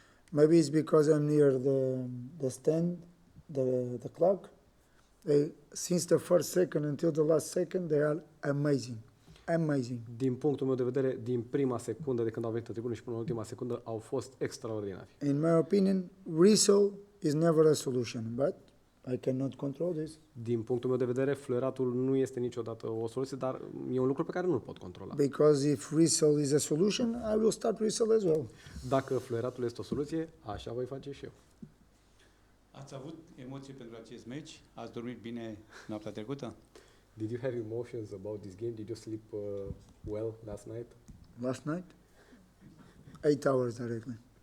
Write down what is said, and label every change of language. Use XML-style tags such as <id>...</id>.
<en>Maybe it's because I'm near the stand, the clock. Since the first second until the last second, they are amazing. amazing.</en> <ro>Din punctul meu de vedere, din prima secundă de când au venit în tribună și până în ultima secundă, au fost extraordinari.</ro> <en>In my opinion, whistle is never a solution, but I cannot control this</en> <ro>Din punctul meu de vedere, fluieratul nu este niciodată o soluție, dar e un lucru pe care nu-l pot controla.</ro> <en>because if whistle is a solution, I will start whistle as well.</en> <ro>Dacă fluieratul este o soluție, așa voi face și eu. Ați avut emoții pentru acest meci? Ați dormit bine noaptea trecută?</ro> <en>Did you have emotions about this game? Did you sleep well last night? Last night, 8 hours directly.</en>